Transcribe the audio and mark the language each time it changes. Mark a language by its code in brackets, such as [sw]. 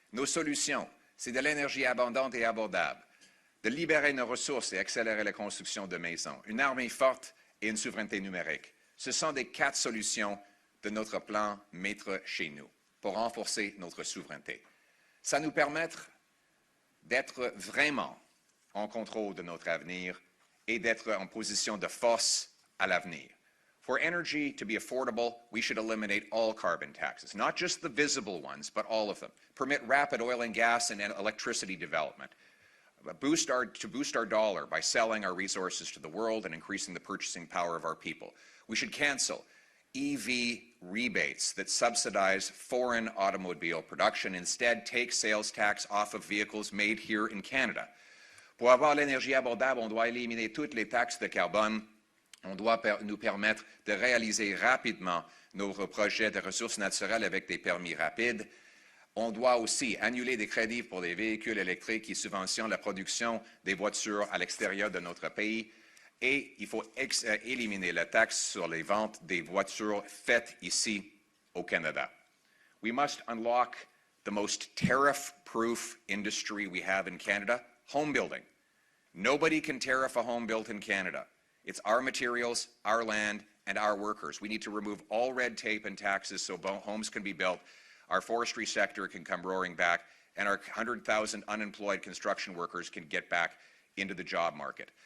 [fr] Nos solutions, c'est de l'énergie abondante et abordable, de libérer nos ressources et accélérer la construction de maisons, une armée forte et une souveraineté numérique. Ce sont les 4 solutions de notre plan Maître chez nous pour renforcer notre souveraineté. Ça nous permettre d'être vraiment en contrôle de notre avenir et d'être en position de force à l'avenir. [en] For energy to be affordable, we should eliminate all carbon taxes, not just the visible ones, but all of them. Permit rapid oil and gas and electricity development. Boost our dollar by selling our resources to the world and increasing the purchasing power of our people. We should cancel EV rebates that subsidize foreign automobile production. Instead, take sales tax off of vehicles made here in Canada. [fr] Pour avoir l'énergie abordable, on doit éliminer toutes les taxes de carbone. On doit nous permettre de réaliser rapidement nos projets de ressources naturelles avec des permis rapides. On doit aussi annuler des crédits pour les véhicules électriques qui subventionnent la production des voitures à l'extérieur de notre pays. Et il faut éliminer la taxe sur les ventes des voitures faites ici au Canada. [en] We must unlock the most tariff-proof industry we have in Canada, home building. Nobody can tariff a home built in Canada. It's our materials, our land, and our workers. We need to remove all red tape and taxes so homes can be built, our forestry sector can come roaring back, and our 100,000 unemployed construction workers can get back into the job market.